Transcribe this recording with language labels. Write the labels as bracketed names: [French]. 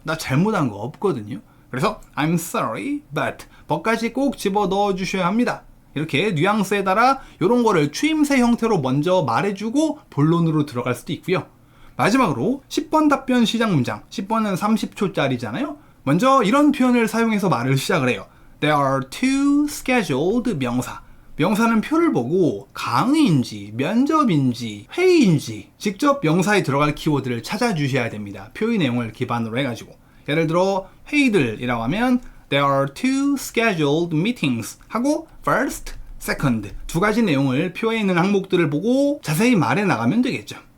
[Korean] 나 잘못한 거 없거든요. 그래서 I'm sorry but but 까지 꼭 집어 넣어 주셔야 합니다. 이렇게 뉘앙스에 따라 이런 거를 추임새 형태로 먼저 말해주고 본론으로 들어갈 수도 있고요. 마지막으로 10번 답변 시작 문장 10번은 30초짜리잖아요. 먼저 이런 표현을 사용해서 말을 시작을 해요. [English] There are two scheduled 명사. [Korean] 명사는 표를 보고 강의인지 면접인지 회의인지 직접 명사에 들어갈 키워드를 찾아주셔야 됩니다. 표의 내용을 기반으로 해가지고 예를 들어 회의들이라고 하면 There are two scheduled meetings 하고 first, second 두 가지 내용을 표에 있는 항목들을 보고 자세히 말해 나가면 되겠죠.